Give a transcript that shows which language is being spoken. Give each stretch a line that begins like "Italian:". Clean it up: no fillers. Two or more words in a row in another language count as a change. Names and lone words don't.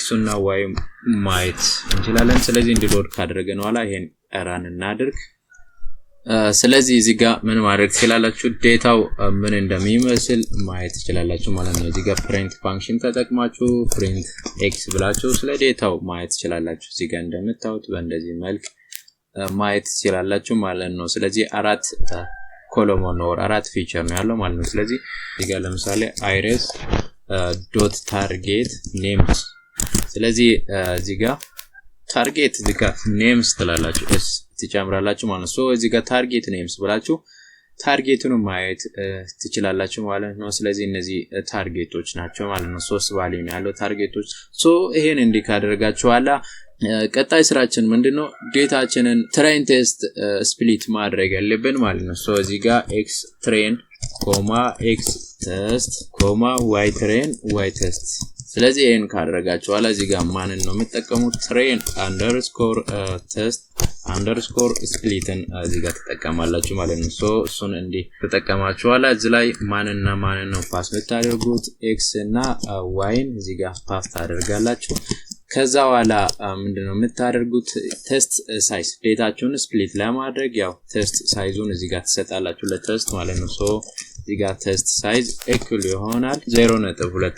Amharic: እና y ማየት እንችላለን ስለዚህ እንዲሎድ ካደረገን በኋላ ይሄን ራን እናድርግ ስለዚህ እዚህ ጋር ምን ማድረግ ትችላላችሁ ዴታው ምን እንደሚመስል ማየት ትችላላችሁ ማለት ነው እዚህ ጋር
English: print function
Amharic: ተጠቅማችሁ
English: print x
Amharic: ብላችሁ ስለ ዴታው ማየት ትችላላችሁ እዚህ ጋር እንደምታዩት በእንደዚህ መልክ ማየት ትችላላችሁ ማለት ነው ስለዚህ አራት ኮሎሞን ነው አራት ፊቸር ነው ያለው ማለት ነው ስለዚህ እዚህ ጋር ለምሳሌ
English: iris.target names
Amharic: ስለዚህ እዚህ ጋር ታርጌት እዚህ ጋር names ትላላችሁ ትጨምራላችሁ ማለት ነው እዚህ ጋር ታርጌት names ብላችሁ ታርጌቱን ማየት ትችላላችሁ ማለት ነው ስለዚህ እነዚህ ታርጌቶች ናቸው ማለት ነው ሶስት ቫልዩ ነው ያለው ታርጌቶች ይሄን እንዲህ ካደረጋችኋላ ቀጣይ ስራችን ምንድነው ዴታችንን
English: train test split
Amharic: ማድረግ ያለብን ማለት ነው እዚህ ጋር
English: x train, x test, y train, y test
Amharic: ስለዚህ ይሄን ካደረጋችኋላ እዚህ ጋር ማንን ነው የምትጠቀሙት train_test_split እዚህ ጋር ተጠቀማላችሁ ማለት ነው እሱን እንዲህ ተጠቀማችኋላ እዚህ ላይ ማንን ነው ፓስ የምታደርጉት x እና y እዚህ ጋር ፓስ ታደርጋላችሁ ከዛ በኋላ ምንድነው የምታደርጉት ቴስት ሳይዝ ዴታችሁን ስፕሊት ለማድረግ ያው
English: test size
Amharic: እዚህ ጋር ተሰጣላችሁ ለቴስት ማለት ነው እዚህ ጋር
English: test size equal
Amharic: ይሆናል 0.2